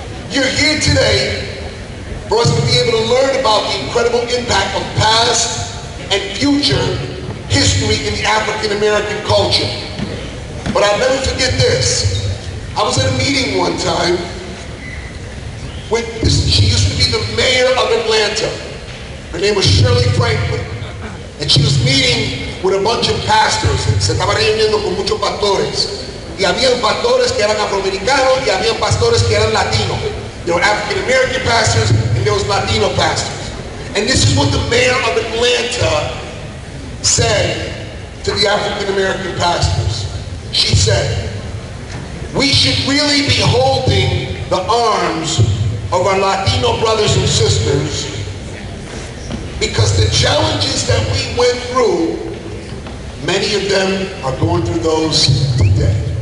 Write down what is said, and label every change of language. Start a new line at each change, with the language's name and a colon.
English: You're here today for us to be able to learn about the incredible impact of past and future history in the African American culture. But I'll never forget this. I was at a meeting one time with she used to be the mayor of Atlanta. Her name was Shirley Franklin. And she was meeting with a bunch of pastors.
Spanish: Se estaba reuniendo con muchos pastores. Y habían pastores que eran afroamericanos y habían pastores que eran latinos.
English: There were African American pastors and there was Latino pastors. And this is what the mayor of Atlanta said to the African American pastors. She said, we should really be holding the arms of our Latino brothers and sisters because the challenges that we went through, many of them are going through those today.